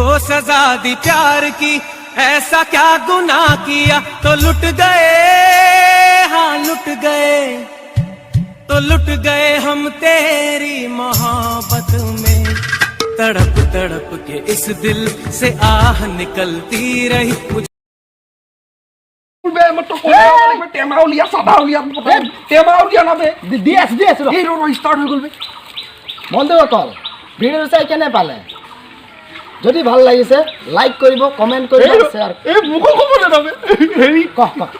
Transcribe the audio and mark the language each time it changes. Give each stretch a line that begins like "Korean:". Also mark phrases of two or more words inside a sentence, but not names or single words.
Hindi: सजा दी प्यार की ऐसा क्या गुनाह किया तो लुट गए हाँ लुट गए तो लुट गए हम तेरी मोहब्बत में तड़प तड़प के इस दिल से आह निकलती रही
Assamese: টেমা উলিয়া চাধা উলিয়া টেমা উলিয়া না বে দি আছো ষ্টাৰ্ট হৈ গ'ল বে বন্ধুসকল ভিডিঅ চাই কেনে পালে যদি ভাল লাগিছে লাইক কৰিব কমেণ্ট কৰিব শ্বেয়াৰ এই মুখ ক'ব না বে হেৰি